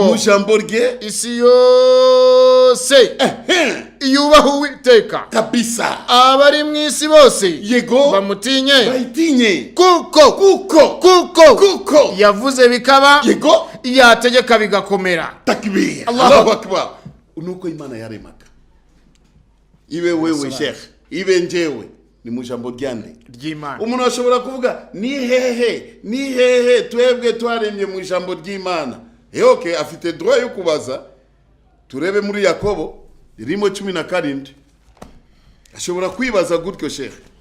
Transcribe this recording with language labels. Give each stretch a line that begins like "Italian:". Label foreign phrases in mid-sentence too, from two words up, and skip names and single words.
Kinyarwanda: mu jambo rye. Isi yose yubaha Uwiteka kabisa. Abari mu isi bose yego bayitinye kuko yavuze bikaba. Yego. Yategeka bigakomera.
Arabic: تكبير. الله أكبر.
Kinyarwanda: Nuko Imana yaremaga. Iwe wewe sheikh, iwe njewe ni mu jambo ry'Imana. Umuntu ashobora kuvuga ni hehe twebwe twaremye mu jambo ry'Imana. Okay, afite droit yo kubaza. Turebe muri Yakobo 1:17. Ashobora kwibaza gutyo sheikh.